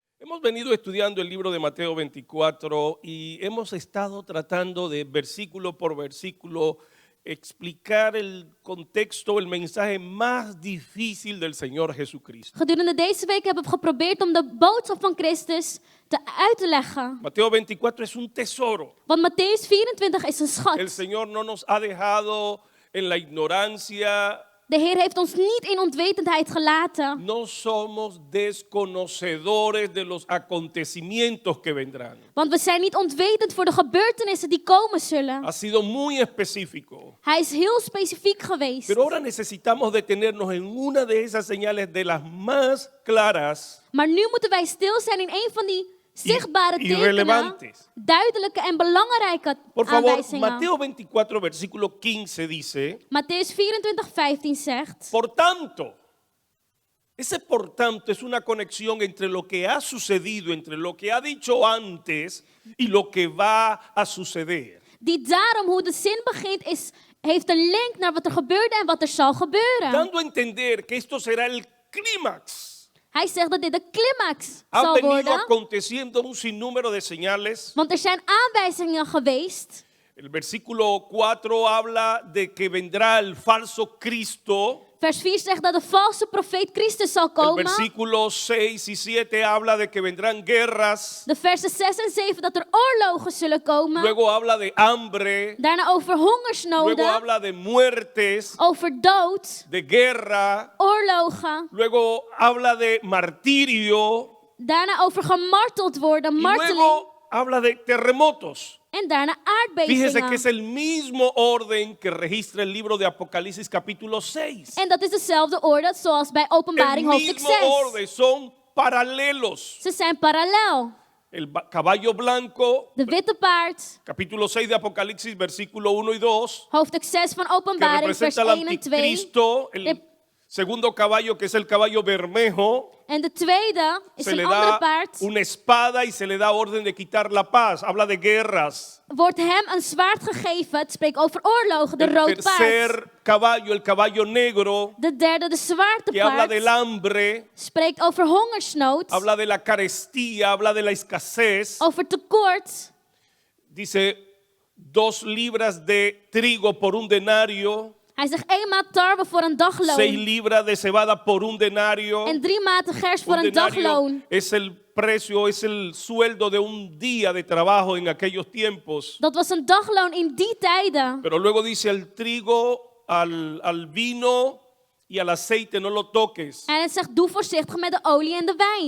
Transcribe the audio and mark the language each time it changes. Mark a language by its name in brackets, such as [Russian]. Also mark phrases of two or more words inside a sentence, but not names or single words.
[Spanish] Hemos venido estudiando el libro de Mateo 24 y hemos estado tratando de versículo por versículo explicar el contexto, el mensaje más difícil del Señor Jesucristo. [Dutch] Gedurende deze week hebben we geprobeerd om de boodschap van Christus uit te leggen. [Spanish] Mateo 24 es un tesoro. [Dutch] Want Matthäus 24 is een schat. [Spanish] El Señor no nos ha dejado en la ignorancia. [Dutch] De Heer heeft ons niet in onwetendheid gelaten. [Spanish] No somos desconocedores de los acontecimientos que vendrán. [Dutch] Want we zijn niet onwetend voor de gebeurtenissen die komen zullen. [Spanish] Ha sido muy específico. [Dutch] Hij is heel specifiek geweest. [Spanish] Pero ahora necesitamos detenernos en una de esas señales de las más claras [Dutch] Maar nu moeten wij stil zijn in een van die zichtbare [Spanish] y [Dutch] tekenen, [Spanish] relevantes. [Dutch] duidelijke en belangrijke [Spanish] Por favor, [Dutch] aanwijzingen. [Spanish] Mateo 24, versículo 15 dice, [Dutch] Matthäus 24:15 zegt: [Spanish] por tanto, ese por tanto es una conexión entre lo que ha sucedido, entre lo que ha dicho antes y lo que va a suceder. [Dutch] Die daarom, hoe de zin begint, heeft een link naar wat er gebeurde en wat er zal gebeuren. [Spanish] Dando a entender que esto será el clímax. [Dutch] Hij zegt dat dit de climax [Spanish] Han [Dutch] zal [Spanish] venido [Dutch] worden. [Spanish] aconteciendo un sinnúmero de señales. [Dutch] Want er zijn aanwijzingen geweest. [Spanish] El versículo 4 habla de que vendrá el falso Cristo. [Dutch] Vers 4 zegt dat de valse profeet Christus zal [Spanish] El [Dutch] komen. [Spanish] versículo 6 y 7 habla de que vendrán guerras. [Dutch] De versen 6 en 7 dat er oorlogen zullen komen. [Spanish] Luego habla de hambre. [Dutch] Daarna over [Spanish] Luego [Dutch] hongersnoden, [Spanish] habla de muertes, [Dutch] over dood, [Spanish] de guerra. [Dutch] oorlogen. [Spanish] Luego habla de martirio. [Dutch] Daarna over gemarteld worden, [Spanish] Y [Dutch] marteling. [Spanish] luego habla de terremotos. [Dutch] En daarna [Spanish] Fíjese que es [Dutch] aardbevingen. [Spanish] el mismo orden que registra el libro de Apocalipsis capítulo 6. [Dutch] En dat is dezelfde orde zoals bij [Spanish] El [Dutch] Openbaring hoofdstuk [Spanish] mismo [Dutch] 6. [Spanish] orden, son paralelos. [Dutch] Ze zijn parallel. [Spanish] El caballo blanco, [Dutch] De witte paard, [Spanish] capítulo 6 de Apocalipsis, versículo 1 y 2, [Dutch] hoofdstuk 6 van [Spanish] que [Dutch] Openbaring, vers [Spanish] representa al [Dutch] 1 en 2. [Spanish] anticristo. El [Dutch] De- [Spanish] segundo caballo, que es el caballo bermejo, [Dutch] En de tweede is [Spanish] se [Dutch] een [Spanish] le [Dutch] andere [Spanish] da [Dutch] paard. [Spanish] una espada y se le da orden de quitar la paz. Habla de guerras. [Dutch] Wordt hem een zwaard gegeven. Het spreekt over oorlogen, de [Spanish] El [Dutch] rood paard. [Spanish] tercer caballo, el caballo negro, [Dutch] De derde, de zwarte [Spanish] que habla del [Dutch] paard, [Spanish] hambre, [Dutch] spreekt over hongersnood, [Spanish] habla de la carestía, habla de la escasez. [Dutch] over tekort. [Spanish] Dice 2 libras de trigo por un denario, [Dutch] Hij zegt 1 maat tarwe voor een [Spanish] 6 [Dutch] dagloon. [Spanish] libras de cebada por un denario. [Dutch] En 3 maten gers voor [Spanish] Un [Dutch] een [Spanish] denario [Dutch] dagloon. [Spanish] es el precio, es el sueldo de un día de trabajo en aquellos tiempos. [Dutch] Dat was een dagloon in die tijden. [Spanish] Pero luego dice el trigo, al vino y al aceite no lo toques. [Dutch] En het zegt, doe voorzichtig met de olie en de wijn.